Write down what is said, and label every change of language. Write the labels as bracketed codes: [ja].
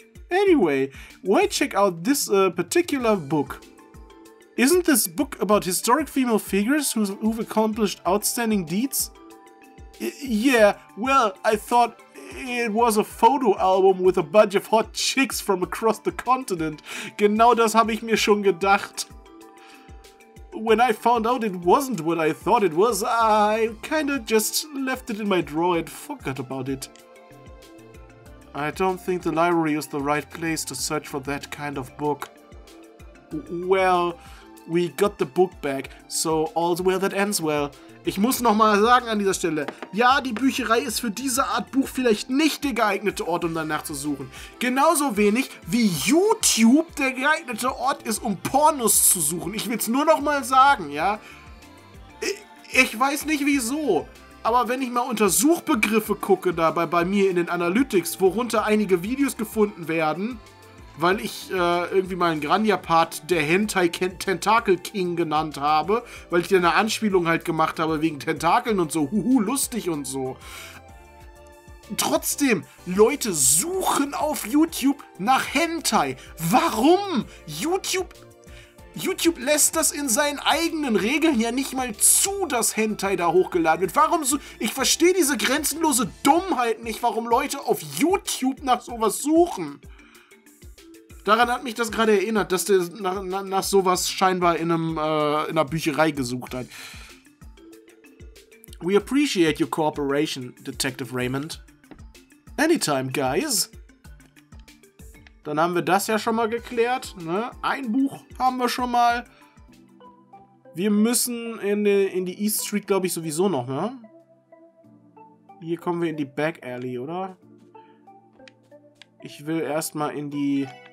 [en] Anyway, why check out this particular book? Isn't this book about historic female figures who've accomplished outstanding deeds? Yeah, well, I thought it was a photo album with a bunch of hot chicks from across the continent. [de] Genau das habe ich mir schon gedacht. [en] When I found out it wasn't what I thought it was, I kinda just left it in my drawer and forgot about it. I don't think the library is the right place to search for that kind of book. Well, we got the book back, so all's well that ends well. [de] Ich muss nochmal sagen an dieser Stelle, ja, die Bücherei ist für diese Art Buch vielleicht nicht der geeignete Ort, um danach zu suchen. Genauso wenig wie YouTube der geeignete Ort ist, um Pornos zu suchen. Ich will es nur nochmal sagen, ja. Ich weiß nicht wieso, aber wenn ich mal unter Suchbegriffe gucke, dabei bei mir in den Analytics, worunter einige Videos gefunden werden, weil ich irgendwie mal einen Granja-Part der Hentai Tentakel King genannt habe, weil ich dir eine Anspielung halt gemacht habe wegen Tentakeln und so, lustig und so. Trotzdem, Leute suchen auf YouTube nach Hentai. Warum? YouTube lässt das in seinen eigenen Regeln ja nicht mal zu, dass Hentai da hochgeladen wird. Warum so? Ich verstehe diese grenzenlose Dummheit nicht, warum Leute auf YouTube nach sowas suchen. Daran hat mich das gerade erinnert, dass der nach sowas scheinbar in einer Bücherei gesucht hat. [en] We appreciate your cooperation, Detective Raymond. Anytime, guys. [de] Dann haben wir das ja schon mal geklärt. Ne? Ein Buch haben wir schon mal. Wir müssen in die East Street, glaube ich, sowieso noch, ne? Hier kommen wir in die Back Alley, oder? Ich will erstmal in die...